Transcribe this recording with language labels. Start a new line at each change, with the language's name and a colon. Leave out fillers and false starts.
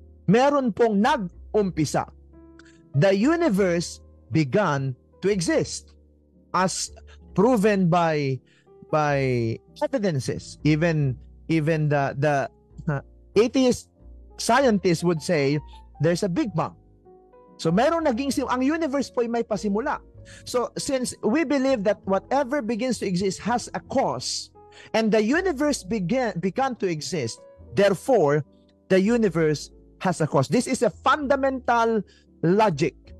Filipino: Meron pong nag-umpisa.
English: The universe began to exist as proven by evidences. Even the atheist scientists would say there's a Big Bang.
Filipino: So merong ang universe po ay may pasimula.
English: So since we believe that whatever begins to exist has a cause, and the universe began to exist, therefore the universe has a cause. This is a fundamental logic.